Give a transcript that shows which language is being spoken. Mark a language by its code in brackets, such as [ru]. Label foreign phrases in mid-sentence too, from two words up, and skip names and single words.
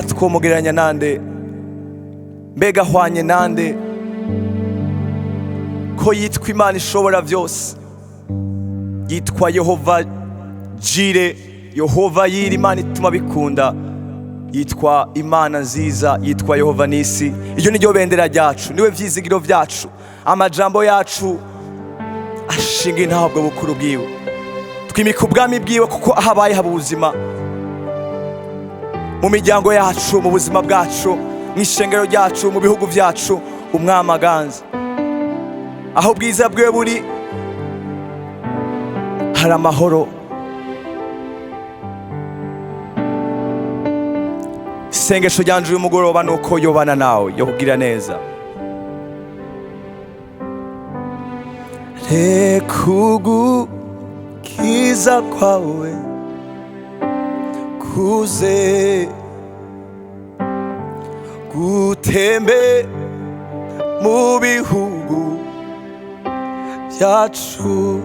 [rn] twomugereranya nande mbega ahwanye nande ko yitwa imana ishobora byose yitwa Yehova Jire, Yehova Yiri, Imana ituma bikunda, yitwa Imana nziza, yitwa Yehova Nisi. Iryo ni ryo bendera ryacu, niwe vyizigiro vyacu, amajambo yacu ashinga intabwo bukuru bwiwe, twimika ubwami bwiwe kuko ahabaye haba ubuzima mu miryango yacu, mu buzima bwacu, mu ishengero ryacu, mu bihugu vyacu. Umwami aganza, aho bwiza bwiwe buri hari amahoro. Isengesho ryanje uyu mugoroba nuko yobana nawe, yo kugira neza. Reka ugukiza kwawe kuze gutembe mu bihugu byacu.